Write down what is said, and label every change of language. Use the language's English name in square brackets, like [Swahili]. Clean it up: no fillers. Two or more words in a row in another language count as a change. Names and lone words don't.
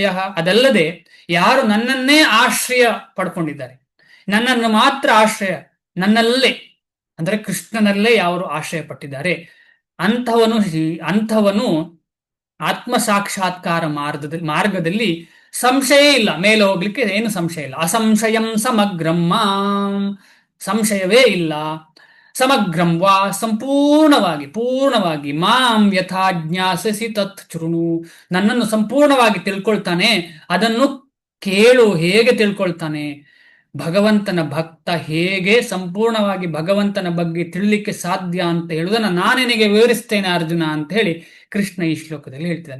[Kannada] ಅದಲ್ಲದೆ ಯಾರು ನನ್ನನ್ನೇ ಆಶ್ರಯ ಪಡ್ಕೊಂಡಿದ್ದಾರೆ, ನನ್ನನ್ನು ಮಾತ್ರ ಆಶ್ರಯ, ನನ್ನಲ್ಲೇ ಅಂದ್ರೆ ಕೃಷ್ಣನಲ್ಲೇ ಯಾರು ಆಶ್ರಯ ಪಟ್ಟಿದ್ದಾರೆ ಅಂಥವನು ಆತ್ಮ ಸಾಕ್ಷಾತ್ಕಾರ ಮಾರ್ಗದಲ್ಲಿ ಸಂಶಯ ಇಲ್ಲ, ಮೇಲೆ ಹೋಗ್ಲಿಕ್ಕೆ ಏನು ಸಂಶಯ ಇಲ್ಲ. [Sanskrit] ಅಸಂಶಯಂ ಸಮಗ್ರಂ ಮಾಂ. [Kannada] ಸಂಶಯವೇ ಇಲ್ಲ. [Sanskrit] ಸಮಗ್ರಂ ವಾ, ಪೂರ್ಣವಾಗಿ ಮಾಂ ಯಥಾ ಜ್ಞಾಸಸಿ ತತ್ ಶೃಣು. [Kannada] ನನ್ನನ್ನು ಸಂಪೂರ್ಣವಾಗಿ ತಿಳ್ಕೊಳ್ತಾನೆ, ಅದನ್ನು ಕೇಳು. ಹೇಗೆ ತಿಳ್ಕೊಳ್ತಾನೆ? ಭಗವಂತನ ಭಕ್ತ ಹೇಗೆ ಸಂಪೂರ್ಣವಾಗಿ ಭಗವಂತನ ಬಗ್ಗೆ ತಿಳಿಲಿಕ್ಕೆ ಸಾಧ್ಯ ಅಂತ ಹೇಳುವುದನ್ನು ನಾನೆನಿಗೆ ವಿವರಿಸ್ತೇನೆ ಅರ್ಜುನ ಅಂತ ಹೇಳಿ ಕೃಷ್ಣ ಈ ಶ್ಲೋಕದಲ್ಲಿ ಹೇಳ್ತಿದ್ದಾನೆ.